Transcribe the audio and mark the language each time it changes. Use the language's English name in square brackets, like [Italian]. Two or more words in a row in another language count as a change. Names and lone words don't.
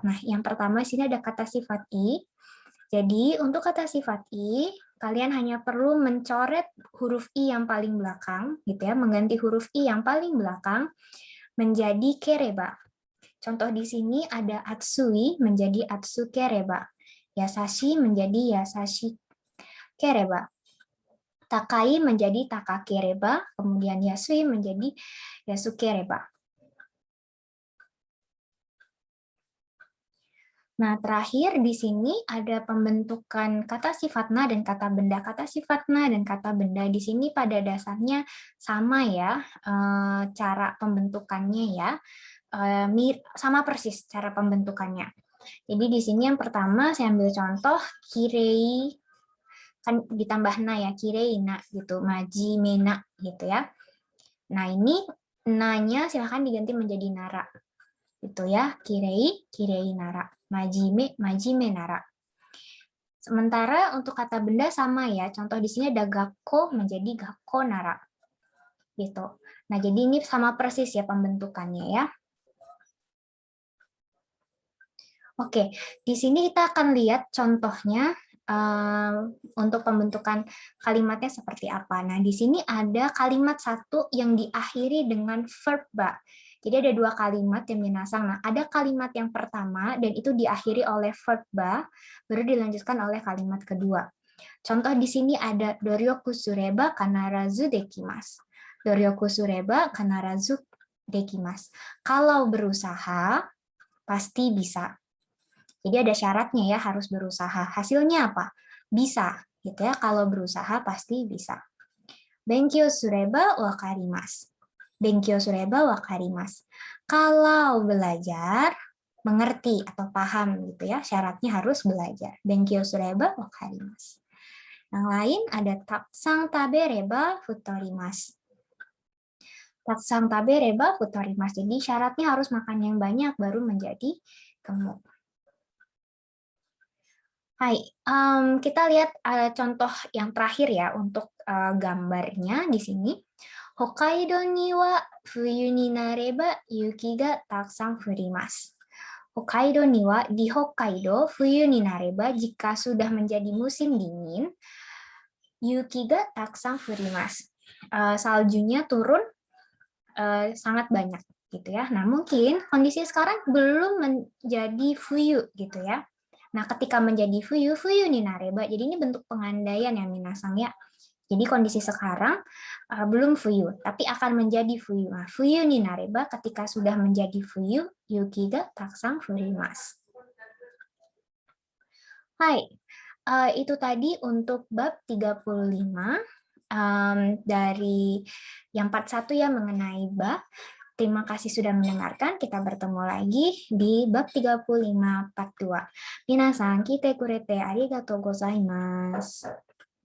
[Indonesian] Nah, yang pertama di sini ada kata sifat i. Jadi untuk kata sifat i, kalian hanya perlu mencoret huruf i yang paling belakang, gitu ya, mengganti huruf i yang paling belakang menjadi kereba. Contoh di sini ada atsui menjadi [Japanese] 暑ければ, [Indonesian] yasashi menjadi [Japanese] 優しければ, [Indonesian] takai menjadi [Japanese] 高ければ, [Indonesian] kemudian yasui menjadi [Japanese] 安ければ. [Indonesian] Nah, terakhir di sini ada pembentukan kata sifat na dan kata benda. Kata sifat na dan kata benda di sini pada dasarnya sama ya, cara pembentukannya ya, sama persis cara pembentukannya. Jadi di sini yang pertama saya ambil contoh kirei, kan ditambah na ya, [Japanese] きれいな [Indonesian] gitu, [Japanese] 真面目な [Indonesian] gitu ya. Nah ini nanya silahkan diganti menjadi nara. Itu ya, [Japanese] きれい、きれいなら、真面目なら. [Indonesian] Sementara untuk kata benda sama ya, contoh di sini ada gakko menjadi [Japanese] 学校なら. [Indonesian] Gitu. Nah, jadi ini sama persis ya pembentukannya ya. Oke, di sini kita akan lihat contohnya untuk pembentukan kalimatnya seperti apa. Nah, di sini ada kalimat satu yang diakhiri dengan verb ba. Jadi ada dua kalimat yang minasang. Nah, ada kalimat yang pertama dan itu diakhiri oleh verb ba, baru dilanjutkan oleh kalimat kedua. Contoh di sini ada [Japanese] 努力すれば必ずできます. 努力すれば必ずできます. [Indonesian] Kalau berusaha, pasti bisa. Jadi ada syaratnya ya, harus berusaha. Hasilnya apa? Bisa, gitu ya. Kalau berusaha pasti bisa. [Japanese] 勉強すれば分かります。勉強すれば分かります. [Indonesian] Kalau belajar, mengerti atau paham gitu ya. Syaratnya harus belajar. [Japanese] 勉強すれば分かります. [Indonesian] Yang lain ada [Japanese] たくさん食べれば太ります. たくさん食べれば太ります. [Indonesian] Jadi syaratnya harus makan yang banyak baru menjadi gemuk. Hai, kita lihat contoh yang terakhir ya untuk gambarnya di sini. [Japanese] 北海道には冬になれば雪がたくさん降ります. 北海道には [Indonesian] di Hokkaido [Japanese] 冬になれば [Indonesian] jika sudah menjadi musim dingin [Japanese] 雪がたくさん降ります. [Indonesian] Saljunya turun sangat banyak gitu ya. Nah, mungkin kondisi sekarang belum menjadi fuyu gitu ya. Nah, ketika menjadi fuyu, [Japanese] 冬になれば. [Indonesian] Jadi ini bentuk pengandaian ya minasang ya. Jadi kondisi sekarang belum fuyu, tapi akan menjadi fuyu. Nah, [Japanese] 冬になれば [Indonesian] ketika sudah menjadi fuyu, [Japanese] 雪がたくさん降ります. [Indonesian] Hai, itu tadi untuk bab 35 dari yang part 1 ya mengenai bab. Terima kasih sudah mendengarkan. Kita bertemu lagi di bab 35 part 2. [Japanese] 皆さん、来てくれてありがとうございます.